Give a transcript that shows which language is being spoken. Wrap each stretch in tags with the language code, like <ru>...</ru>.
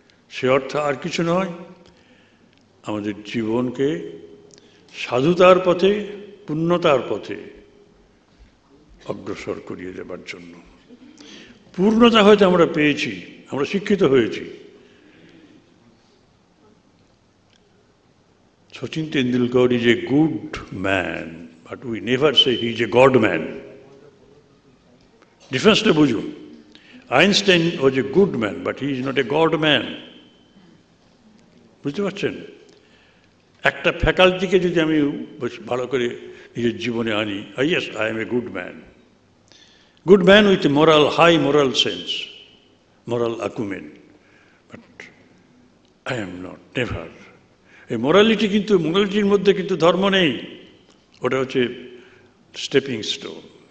<bn>সে অর্থ আর কিছু নয়, আমাদের জীবনকে সাধুতার পথে, পূর্ণতার পথে অগ্রসর করিয়ে দেবার জন্য। পূর্ণতা হয়তো আমরা পেয়েছি, আমরা শিক্ষিত হয়েছি।</bn> <en>Sachin Tendulkar is a good man, but we never say he is a God man.</en> <bn>Difference-টা বুঝুন।</bn> <en>Einstein was a good man, but he is not a God man.</en> <bn>বুঝতে পারছেন? একটা ফ্যাকাল্টিকে যদি আমি ভালো করে নিজের জীবনে আনি,</bn> <en>yes, I am a good man. Good man with a moral, high moral sense, moral acumen. But I am not, never.</en> <bn>এই মোরালিটি কিন্তু, মোরালিটির মধ্যে কিন্তু ধর্ম নেই, ওটা হচ্ছে স্টেপিং স্টোন।</bn>